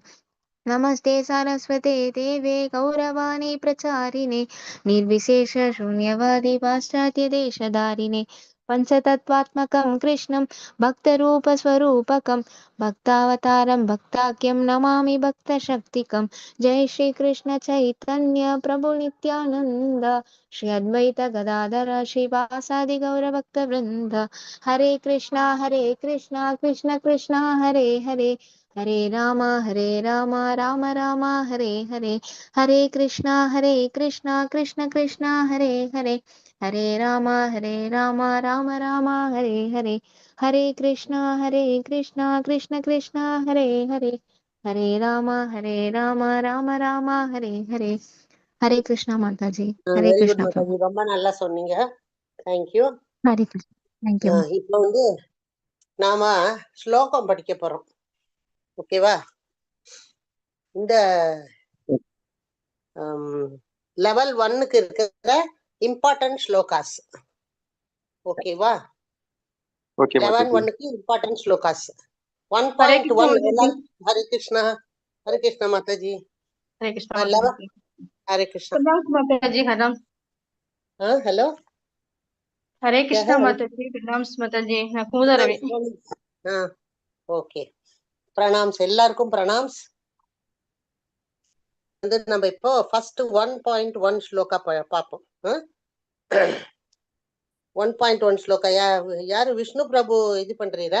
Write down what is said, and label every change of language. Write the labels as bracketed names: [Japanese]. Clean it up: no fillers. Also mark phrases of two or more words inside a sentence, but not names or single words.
[Sanskrit] नमस्ते सरस्वते देवे गौरवाणी प्रचारिणे निर्विशेष शून्यवादी पाश्चात्यदेशधारिणे पञ्चतत्त्वात्मकं कृष्णं भक्तरूपस्वरूपकं भक्तावतारं भक्ताख्यं नमामि भक्तशक्तिकं। जय श्री कृष्ण चैतन्य प्रभु नित्यानंद श्री अद्वैत गदाधर श्रीवासादि गौरभक्तवृन्द। हरे कृष्णा कृष्ण कृष्णा हरे हरे हरे राम राम राम हरे हरे। हरे कृष्णा कृष्ण कृष्ण हरे हरे हरे राम राम राम हरे हरे। हरे कृष्णा कृष्ण कृष्ण हरे हरे हरे राम राम राम हरे हरे। हरे कृष्णा माता जी। हरे [English] very good [Sanskrit] कृष्णा [Tamil] மாதாஜி, [Hindi] प्रभु। [Tamil] ரொம்ப நல்லா சொன்னீங்க. தேங்க்யூ. [Hindi] हरे कृष्ण। [English] thank you. [Tamil] இப்போ வந்து நாம ஸ்லோகம் படிக்க போறோம். ஓகேவா? இந்த லெவல் 1க்கு இருக்கிற [English] important slokas. [Tamil] ஓகேவா? ஓகே லெவல் மாதாஜி. 1க்கு [English] important slokas. [Tamil] ஹரே கிருஷ்ணா 1.1 மாதாஜி. எல்லாரும் ஹரே கிருஷ்ணா மாதாஜி. ஹரே கிருஷ்ணா லெவல் மாதாஜி. ஹரே கிருஷ்ணா. [Hindi] प्रणाम माताजी। हरम। [Tamil] ஹலோ, [Hindi] हरे कृष्णा माताजी। प्रणाम माताजी। நான் குமுதா ரவி. [Tamil] ஓகே, பிரணாம்ஸ் எல்லாருக்கும் பிரணாம்ஸ். வந்து நம்ம இப்போ ஃபர்ஸ்ட் 1.1 ஸ்லோகா பார்ப்போம். 1.1 ஸ்லோகா யாரு விஷ்ணு பிரபு இது பண்றீரா?